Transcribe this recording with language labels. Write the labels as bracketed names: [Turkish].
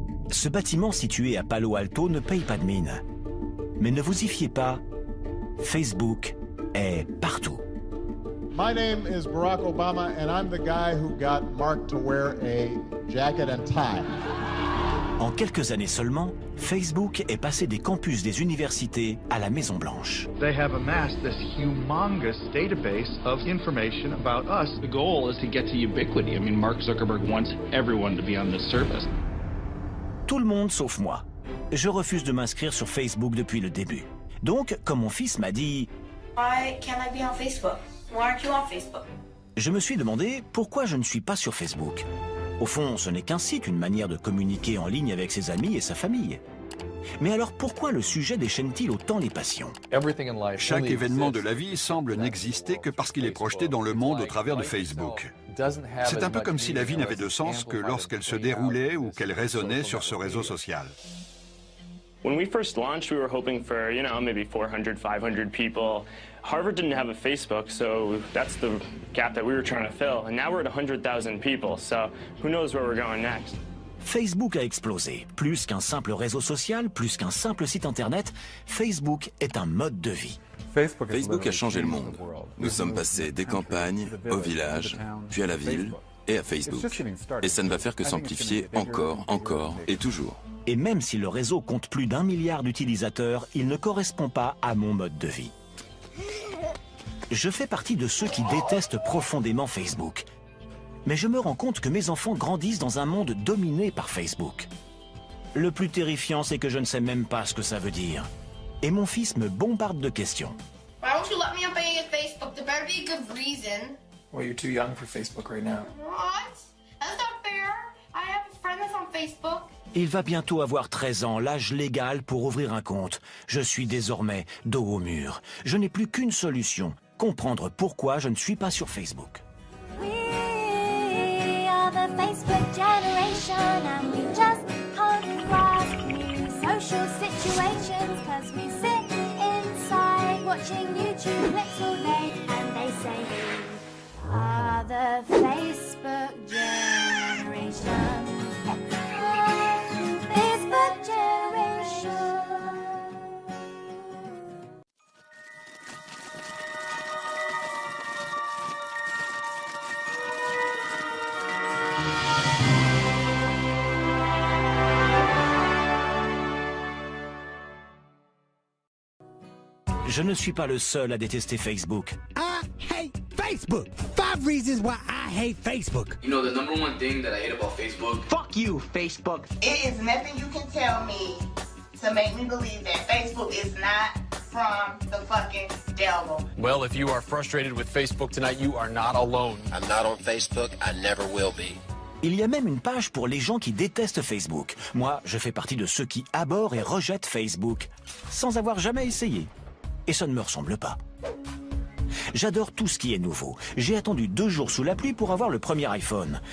[French] Ce bâtiment situé à Palo Alto ne paye pas de mine. Mais ne vous y fiez pas, Facebook est partout. [English] My name is Barack Obama and I'm the guy who got Mark to wear a jacket and tie. [French] En quelques années seulement, Facebook est passé des campus des universités à la Maison Blanche. [English] They have amassed this humongous database of information about us. The goal is to get to ubiquity. I mean, Mark Zuckerberg wants everyone to be on this service. [French] Tout le monde sauf moi. Je refuse de m'inscrire sur Facebook depuis le début. Donc, comme mon fils m'a dit... [English] Why can't I be on Facebook? Why aren't you on Facebook? [French] Je me suis demandé pourquoi je ne suis pas sur Facebook. Au fond, ce n'est qu'un site, une manière de communiquer en ligne avec ses amis et sa famille. Mais alors pourquoi le sujet déchaîne-t-il autant les passions? Chaque événement de la vie semble n'exister que parce qu'il est projeté dans le monde au travers de Facebook. C'est un peu comme si la vie n'avait de sens que lorsqu'elle se déroulait ou qu'elle résonnait sur ce réseau social. [English] When we first launched, we were hoping for, maybe 400, 500 people. Harvard didn't have a Facebook, so that's the gap that we were trying to fill. And now we're at 100,000 people, so who knows where we're going next. [French] Facebook a explosé. Plus qu'un simple réseau social, plus qu'un simple site internet, Facebook est un mode de vie. Facebook a changé le monde. Nous sommes passés des campagnes au village, puis à la ville et à Facebook. Et ça ne va faire que s'amplifier encore et toujours. Et même si le réseau compte plus d'1 milliard d'utilisateurs, il ne correspond pas à mon mode de vie. Je fais partie de ceux qui détestent profondément Facebook. Mais je me rends compte que mes enfants grandissent dans un monde dominé par Facebook. Le plus terrifiant, c'est que je ne sais même pas ce que ça veut dire. Et mon fils me bombarde de questions. [English] Why won't you let me on Facebook? There better be a good reason. Well, you're too young for Facebook right now. What? That's not fair. I have a friend that's on Facebook. [French] Il va bientôt avoir 13 ans, l'âge légal pour ouvrir un compte. Je suis désormais dos au mur. Je n'ai plus qu'une solution, comprendre pourquoi je ne suis pas sur Facebook. [English] We are the Facebook generation and we just can't grasp new social situations cause we sit inside watching YouTube clips all day and they say we are the Facebook generation. Facebook generation. [French] Je ne suis pas le seul à détester Facebook. [English] I hate Facebook. 5 reasons why I hate Facebook. You know the number one thing that I hate about Facebook? Fuck you, Facebook. It is nothing you can tell me to make me believe that Facebook is not from the fucking devil. Well, if you are frustrated with Facebook tonight, you are not alone. I'm not on Facebook. I never will be. [French] Il y a même une page pour les gens qui détestent Facebook. Moi, je fais partie de ceux qui abhorrent et rejettent Facebook, sans avoir jamais essayé. Et ça ne me ressemble pas. J'adore tout ce qui est nouveau. J'ai attendu 2 jours sous la pluie pour avoir le premier iPhone.